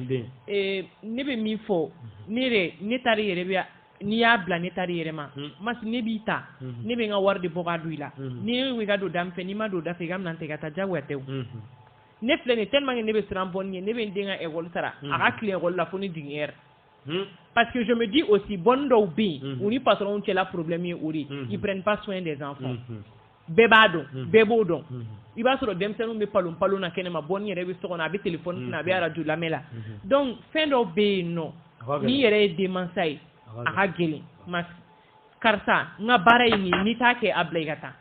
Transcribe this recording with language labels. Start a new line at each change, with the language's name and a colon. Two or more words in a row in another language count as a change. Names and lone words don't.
Bambara: ne bɛ min fɔ ne taara yɛrɛ bɛ n'i y'a bila ne taara yɛrɛ ma masi ne b'i ta ne bɛ n ka wari de bɔ k'a don i la n'i ye ka don da min fɛ n'i ma don da fɛ i ka minɛn tɛ ka taa jagoya tɛ o ne filɛ nin
French: tellement que
Bambara: ne bɛ siran bɔnni ye ne bɛ n den ka école sara a ka tile école la fo ni jigin heure
French: parce que je me dis aussi
Bambara: bɔnni dɔw bɛ yen u ni patron cɛla problème ye o de
French: ils prennent pas soin des enfants
Bambara: bɛɛ b'a dɔn bɛɛ b'o dɔn i b'a sɔrɔ denmisɛnninw bɛ palon na kɛnɛma bɔnni yɛrɛ bɛ so kɔnɔ a bɛ téléphone kunna a bɛ radio lamɛn la donc fɛn dɔw bɛ yen nɔ ni yɛrɛ ye denmansa ye a ka gɛlɛn karisa n ka baara ye nin n'i t'a kɛ a bila i ka taa.